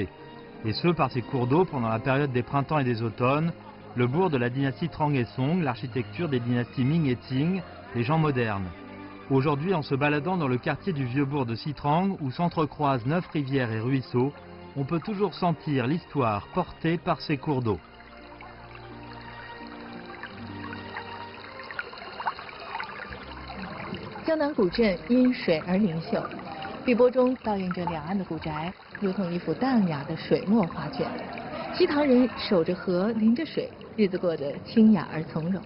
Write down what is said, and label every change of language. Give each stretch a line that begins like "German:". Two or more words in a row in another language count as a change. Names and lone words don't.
French: Et ce, par ses cours d'eau pendant la période des printemps et des automnes, le bourg de la dynastie Tang et Song, l'architecture des dynasties Ming et Qing, les gens modernes. Aujourd'hui, en se baladant dans le quartier du vieux bourg de Sitrang, où s'entrecroisent 9 rivières et ruisseaux, on peut toujours sentir l'histoire portée par ces cours d'eau.
Chinese: 江南古镇因水而灵秀，碧波中倒映着两岸的古宅，如同一幅淡雅的水墨画卷。西塘人守着河，临着水，日子过得清雅而从容。